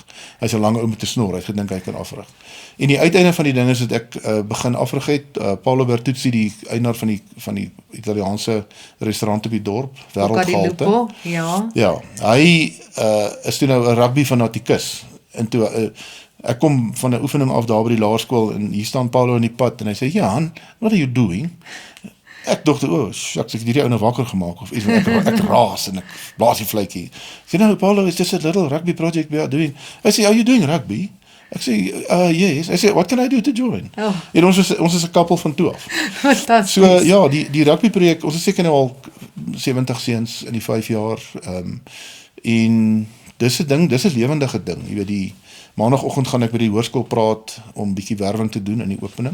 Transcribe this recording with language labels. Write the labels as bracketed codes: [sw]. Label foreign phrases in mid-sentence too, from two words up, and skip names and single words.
[af] Hy's 'n lang ou met 'n snor, hy het gedink hy kan afrig. En die uiteinde van die ding is dat ek begin afrig het. Paolo Bertuzzi, die eienaar van die Italiaanse restaurant op die dorp, wêreldgehalte. Ja, hy is toe nou 'n rugby fanatikus. En toe ek kom van 'n oefening af daar by die laerskool en hier staan Paolo in die pad en hy sê, "Jan, [en] what are you doing?" [af] Ek dink, shucks, ek het hierdie ou nou wakker gemaak of iets, ek raas en ek blaas die vletjie. Ek sê, [en] "No, Paolo, it's just a little rugby project we are doing." [af] Hy sê, [en] "Are you doing rugby?" [af] Ek sê, [en] "Yes." [af] Hy sê, [en] "What can I do to join?" [af] En ons is 'n koppel van toe af. Fantasties. So ja, die rugby projek, ons is seker nou al 70 seuns in die 5 jaar. En dis 'n ding, dis 'n lewendige ding. Jy weet, die maandagooggend gaan ek by die hoërskool praat om bietjie werwing te doen in die opening.